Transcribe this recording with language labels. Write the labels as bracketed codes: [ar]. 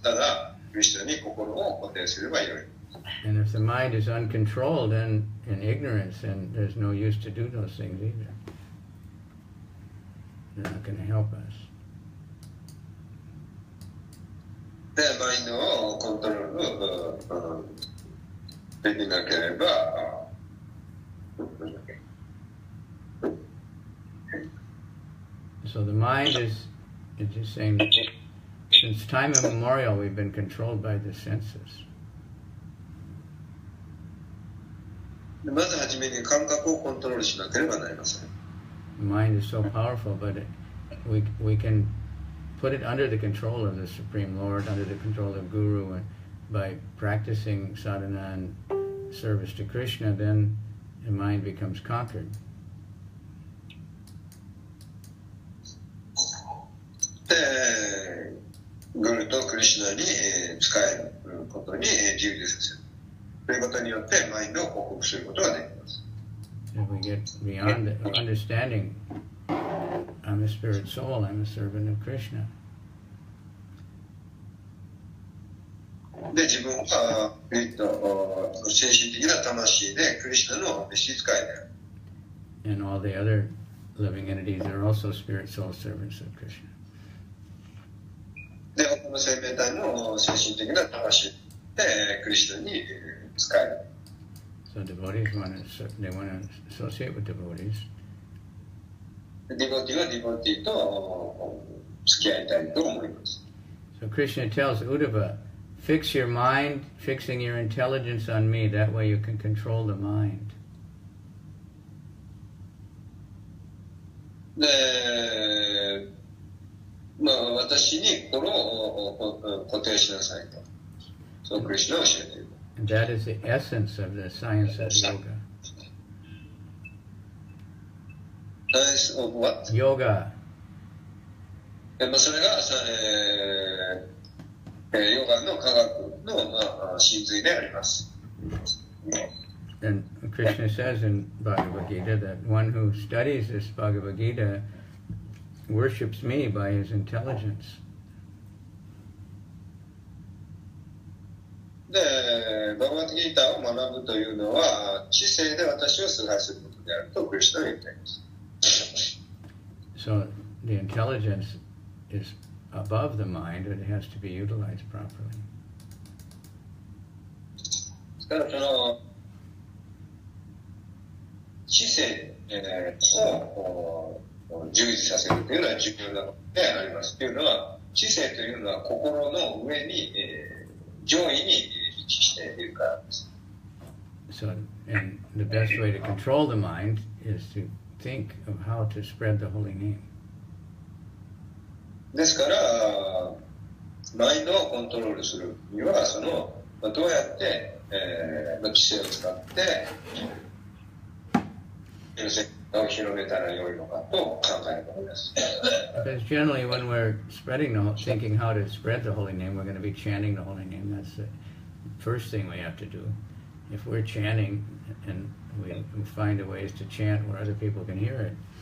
[ja] ただ、クリスチャンに心を固定すればよい。 [en] And if the mind is uncontrolled and in ignorance, then there's no use to do those things either. They're not going to help us. [ja] で、マインドをコントロールできなければ、 [en] So the mind is just saying, since time immemorial, we've been controlled by the senses. [ja] まずはじめに感覚をコントロールしなければなりません。 [en] The mind is so powerful, but we can put it under the control of the Supreme Lord, under the control of Guru, and by practicing sadhana and service to Krishna, then the mind becomes conquered. [ja] で、グルとクリシュナに使えることに従事させる。ということによってマインドを克服することができます。 [en] If we get beyond the understanding, I'm a spirit soul, I'm a servant of Krishna. [ja] で、自分は精神的な魂でクリシュナの召使いである。 [en] And all the other living entities are also spirit soul servants of Krishna. [ja] で、他の生命体も精神的な魂でクリシュナに使える。 [en] So devotees want to associate with devotees. [ja] ディボティはディボティと付き合いたいと思います。 [en] So Krishna tells Uddhava, fix your mind, fixing your intelligence on me. That way you can control the mind. [ja] で、私に心を固定しなさいと。そうクリシュナは教えている。 [en] And that is the essence of the science of yoga. Science of what? Yoga. [ja] それが、ヨガの科学の、真髄であります。 [en] And Krishna says in Bhagavad Gita that one who studies this Bhagavad Gita worships me by his intelligence. [ja] で、バガバッドギーターを学ぶというのは知性で私を崇拝することであるとクリシュナは言っています。 [en] So the intelligence is above the mind, and it has to be utilized properly. [ja] ですからその知性を従事させるというのは重要なこと。であります。というのは、知性というのは心の上に、上位に位置しているからです。 [en] So, and the best way to control the mind is to think of how to spread the holy name. [ja] ですから、マインドをコントロールするには、どうやって、知性を使って、を広めたら良いのかと考えることです。 [en] Because generally when we're thinking how to spread the holy name, we're going to be chanting the holy name. That's the first thing we have to do. If we're chanting and we find a ways to chant where other people can hear it.